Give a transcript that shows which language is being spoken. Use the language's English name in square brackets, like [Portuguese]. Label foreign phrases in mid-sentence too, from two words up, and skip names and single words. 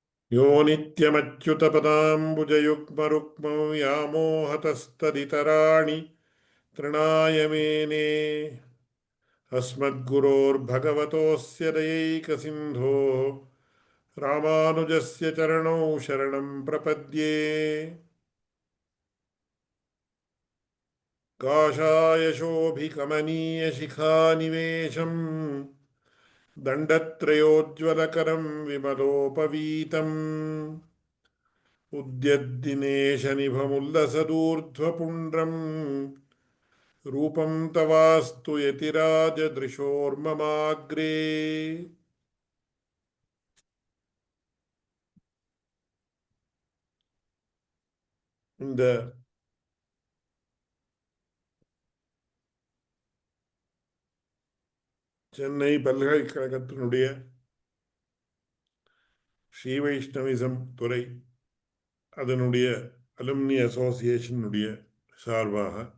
[Sanskrit] யோ நித்யமच्युतपदाम्बुजयुग्मरुक्मौ व्यामोहतस्तदितराणि तृणाय मेने अस्मद्गुरोर्भगवतोऽस्य दयैकसिन्धोः रामानुजस्य चरणौ शरणं प्रपद्ये काषाय शोभिकमनीयशिखानिवेशम् दण्डत्रयोज्ज्वलकरं विमलोपवीतम् उद्यद्दिनेशनिभमुल्लसदूर्ध्वपुण्ड्रम् रूपं तवास्तु यतिराजदृशोर्ममाग्रे [Tamil] இந்த சென்னை பல்கலைக்கழகத்தினுடைய ஸ்ரீ வைஷ்ணவிசம் துறை அதனுடைய [English] alumni association [Tamil] சார்பாக